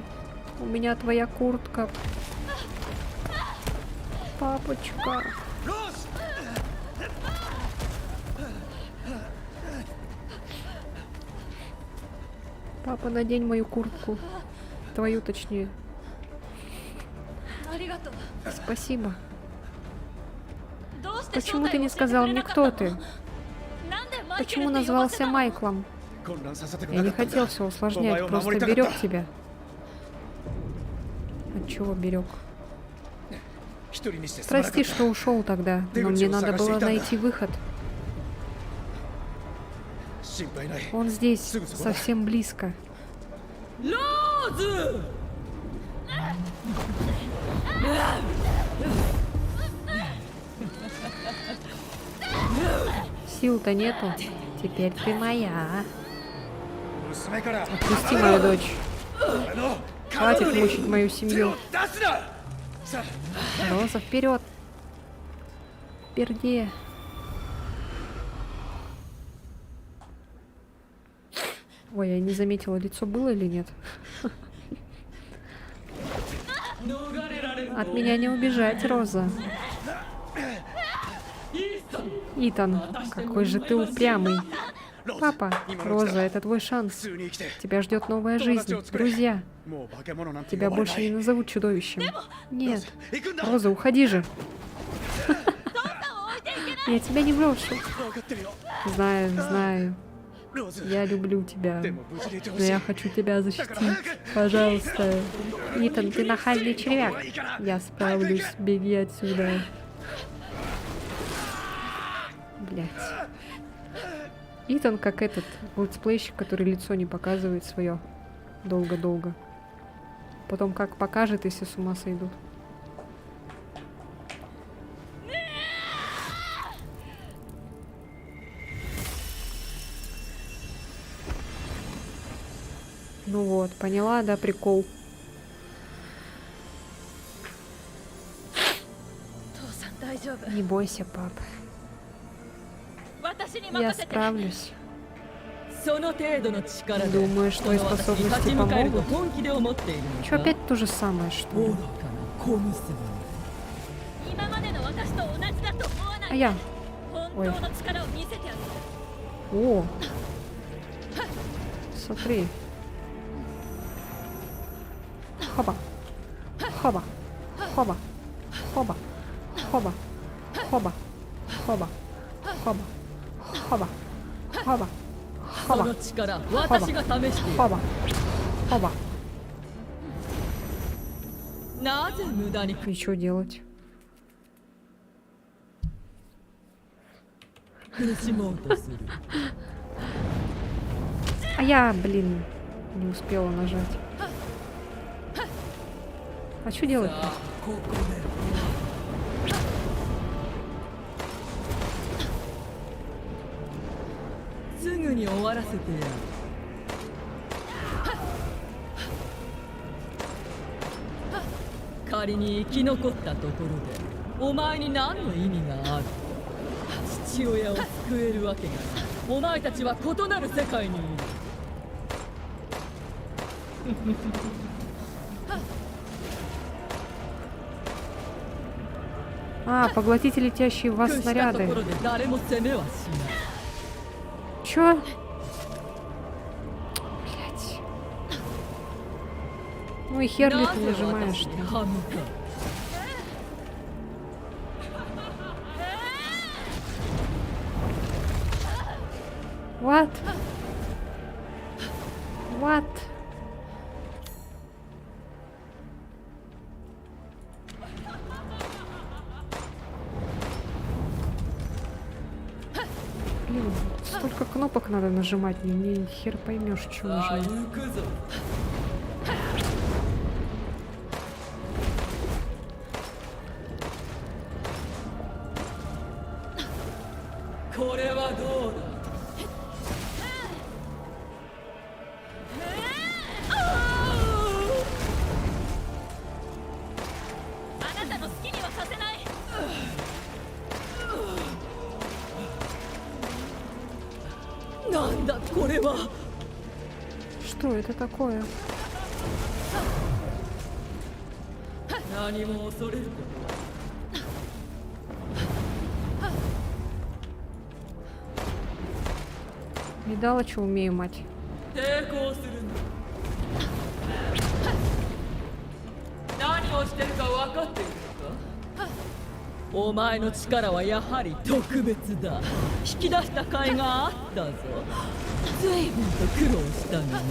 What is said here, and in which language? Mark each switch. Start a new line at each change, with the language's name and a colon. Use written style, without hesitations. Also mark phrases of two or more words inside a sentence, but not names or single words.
Russian: У меня твоя куртка. Папочка. Папа, надень мою куртку. Твою, точнее.
Japanese: ありがとう
Russian: Спасибо.
Japanese: どうして
Russian: Почему ты не
Japanese: 正体
Russian: сказал
Japanese: を教えてくれ
Russian: мне,
Japanese: なかった
Russian: кто
Japanese: の
Russian: ты?
Japanese: なんでマイケル
Russian: Почему
Japanese: って呼ばせ
Russian: назвался
Japanese: たの
Russian: Майклом?
Japanese: 混乱させたく
Russian: Я
Japanese: な
Russian: не
Japanese: かったんだ。
Russian: хотел все усложнять, О, просто мамуль, берег так-то. тебя. От чего берег?
Japanese: 一人にしてすまなかった
Russian: Прости, что ушел тогда, но мне надо было найти выход.
Japanese: 心配ない。
Russian: Он здесь, Сын, сын, совсем близко. ローズ Сил-то нету. Теперь ты моя.
Japanese: 娘から
Russian: Отпусти мою дочь.
Japanese: あの
Russian: Хватит мучить мою семью.
Japanese: 出すな。さあ
Russian: Роза, вперед! Впереди. Ой, я не заметила, лицо было или нет. От меня не убежать, Роза. Итан, какой же ты упрямый. Папа, Роза, это твой
Japanese: 普
Russian: шанс.
Japanese: 通に生きて
Russian: Тебя ждет новая жизнь, друзья.
Japanese: もう化け物なんて
Russian: Тебя
Japanese: 呼ばれ
Russian: больше
Japanese: な
Russian: не
Japanese: い
Russian: назовут чудовищем. Нет.
Japanese: 行くんだ
Russian: Роза, уходи же. Я тебя не брошу.
Japanese: 分かってるよ
Russian: Знаю, знаю. ローズ Я люблю тебя.
Japanese: でも無事でいてほ
Russian: Но
Japanese: しい
Russian: я хочу тебя защитить. Пожалуйста. Итан, ты нахальный червяк. Я справлюсь. Беги отсюда. Блять. Итан как этот летсплейщик, который лицо не показывает свое долго-долго. Потом как покажет, если с ума сойдут. Ну вот, поняла, да, прикол.
Japanese: 父さん大丈夫
Russian: Не бойся, пап.
Japanese: 私に
Russian: Я
Japanese: 任せて
Russian: справлюсь.
Japanese: その程度の力で
Russian: Думаешь,
Japanese: こ
Russian: твои
Japanese: の私に立
Russian: способности
Japanese: ち向かえると
Russian: помогут?
Japanese: 本気で思っているの
Russian: Чё,
Japanese: か
Russian: опять то же самое, что
Japanese: 愚
Russian: ли?
Japanese: かな小娘今までの私と同じだと思わな
Russian: А
Japanese: い
Russian: я.
Japanese: 本当の力を見せてあげる
Russian: О! Смотри. Хоба. Хоба. Хоба. Хоба. Хоба. Хоба. Хоба. Хоба. Хоба. Хоба.
Japanese: そ
Russian: Хоба.
Japanese: の力私が試している
Russian: Хоба. Хоба.
Japanese: なぜ無駄に
Russian: И что делать?
Japanese: 苦しもうとする
Russian: А я, блин, не успела нажать. А что делать?
Japanese: さあここですぐに終わらせてやる仮に生き残ったところでお前に何の意味がある父親を救えるわけがないお前たちは異なる世界にいる
Russian: А, поглотите летящие в вас
Japanese: 屈したと
Russian: снаряды.
Japanese: ころで誰も攻めはしない
Russian: Чё? Блять. Ну и хер ли ты
Japanese: なぜ
Russian: нажимаешь
Japanese: 私に
Russian: ты?
Japanese: 歯向かう
Russian: What? What? Блин, столько кнопок надо нажимать, ни хер поймешь, что
Japanese: さあ
Russian: нажимать.
Japanese: 行くぞこれはどうだあなたの好きにはさせないなんだこれは
Russian: Что это такое?
Japanese: 何も恐れることは
Russian: Видала, что умею, мать?
Japanese: 抵抗するんだ何をしてるか分かっているのかお前の力はやはり特別だ引き出した甲斐があったぞ随分と苦労したがな